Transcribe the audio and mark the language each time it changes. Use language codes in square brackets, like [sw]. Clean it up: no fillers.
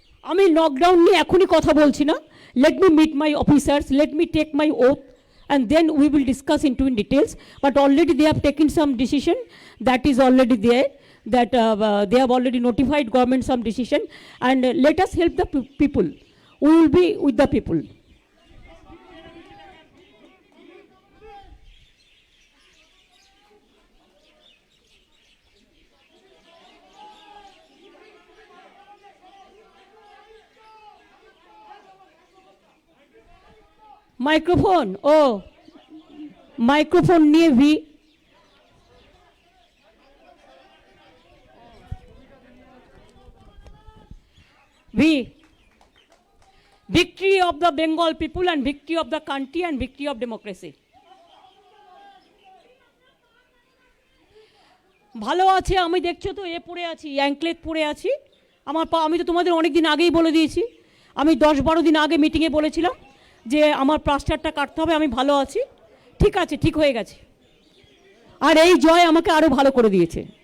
[bn] আমি লকডাউন নিয়ে এখনই কথা বলছি না। [en] Let me meet my officers, let me take my oath, and then we will discuss into in details. But already they have taken some decision, that is already there, that they have already notified government some decision, and let us help the people. We will be with the people. Microphone, ও microphone নিয়ে V, victory of the Bengal people and victory of the country and victory of democracy. [bn] ভালো আছে, আমি দেখছো তো পড়ে আছি, anklet পড়ে আছি। আমি তো তোমাদের অনেক দিন আগেই বলে দিয়েছি, আমি 10-12 দিন আগে মিটিংয়ে বলেছিলাম যে আমার প্লাস্টারটা কাটতে হবে। আমি ভালো আছি, ঠিক আছে, ঠিক হয়ে গেছে। আর এই জয় আমাকে আরো ভালো করে দিয়েছে।